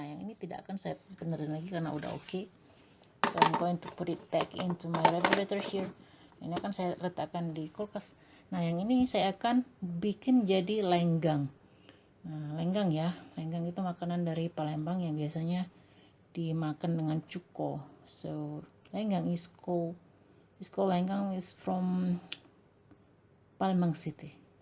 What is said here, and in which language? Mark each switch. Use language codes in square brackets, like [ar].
[id] Nah yang ini tidak akan saya benerin lagi karena udah oke. [en] So I'm going to put it back into my refrigerator here. [id] Ini akan saya letakkan di kulkas. Nah yang ini saya akan bikin jadi lenggang. Nah lenggang ya, lenggang itu makanan dari Palembang yang biasanya dimakan dengan cuko. [en] So lenggang is called lenggang is from Palembang City.